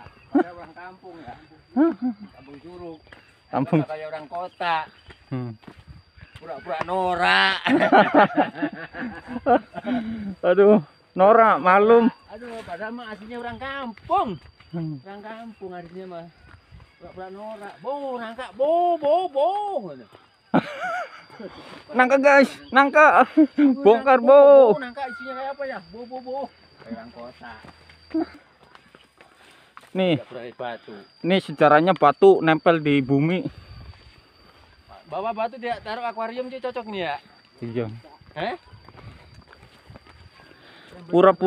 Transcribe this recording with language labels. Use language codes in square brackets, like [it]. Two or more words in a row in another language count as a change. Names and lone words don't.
[id] Padahal orang kampung ya. Kampung Curug. Kampung. Anggaplah kayak orang kota. Hmm. Pura-pura norak. Aduh, Nora malum. Aduh, padahal mah aslinya orang kampung. Orang kampung aslinya mah. Pura-pura norak. Bo, nangka, bo. Nangka guys, nangka. Bongkar bo. Nangka isinya kayak apa ya? Bo. Kayak orang kota. Nih, Pura-pura batu. nih sejarahnya batu nempel di bumi. Bawa batu dia taruh akuarium sih cocok nih ya. Iya. Pura-pura